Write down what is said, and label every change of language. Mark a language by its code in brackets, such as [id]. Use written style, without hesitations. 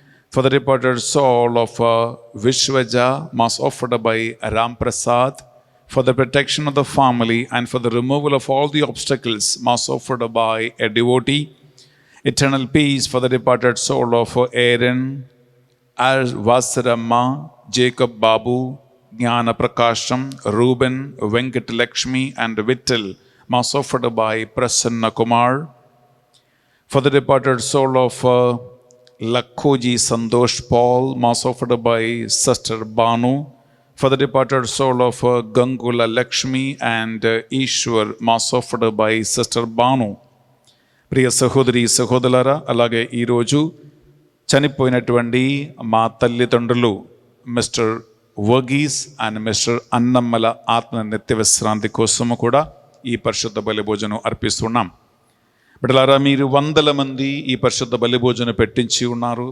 [en] For the departed soul of Vishwaja, mass offered by Ram Prasad. For the protection of the family and for the removal of all the obstacles, mass offered by a devotee. Eternal peace for the departed soul of Aaron, Vasaramma, Jacob Babu, Gnana Prakasam, Reuben, Venkata Lakshmi and Vittal, mass offered by Prasanna Kumar. For the departed soul of Lakhoji Sandosh Paul, mass offered by Sister Banu. For the departed soul of Gangula Lakshmi and Ishwar, mass offered by Sister Banu. [te] ప్రియ సహోదరి సహోదరులారా, అలాగే ఈరోజు చనిపోయినటువంటి మా తల్లిదండ్రులు mister Verghese and mister అన్నమ్మల ఆత్మ నిత్య విశ్రాంతి కోసము కూడా ఈ పరిశుద్ధ బలి భోజనం అర్పిస్తున్నాం. బిడ్డలారా, మీరు 100 మంది ఈ పరిశుద్ధ బలి భోజనం పెట్టించి ఉన్నారు.